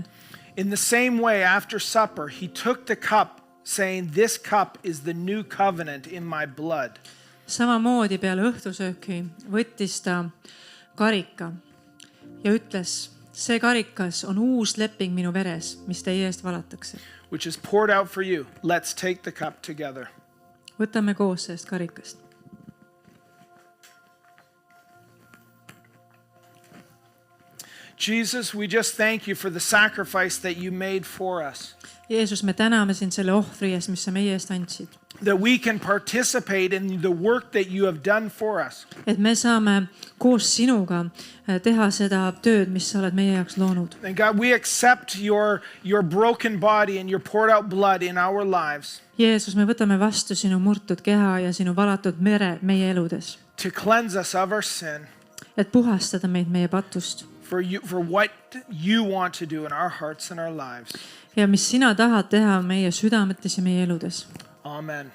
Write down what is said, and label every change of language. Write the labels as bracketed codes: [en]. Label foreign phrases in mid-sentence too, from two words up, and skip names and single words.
[en] In the same way, after supper, he took the cup, saying, this cup is the new covenant in my blood. [et] Samamoodi peale õhtusööki võttis ta karika ja ütles, see karikas on uus leping minu veres, mis teie eest valatakse. [en] Which is poured out for you. Let's take the cup together. [et] Võtame koos sellest karikast. [en] Jesus, we just thank you for the sacrifice that you made for us. [et] Jeesus, me täname sind selle ohvri eest, mis sa meie eest andsid. [en] That we can participate in the work that you have done for us. [et] Et me saame koos sinuga teha seda tööd, mis sa oled meie jaoks loonud. [en] And God, we accept your broken body and your poured out blood in our lives. [et] Jeesus, me võtame vastu sinu murtud keha ja sinu valatud mere meie eludes. [en] To cleanse us of our sin. [et] Et puhastada meid meie patust. [en] For what you want to do in our hearts and our lives. [et] Ja mis sina tahad teha meie südametes ja meie eludes. [en] Amen.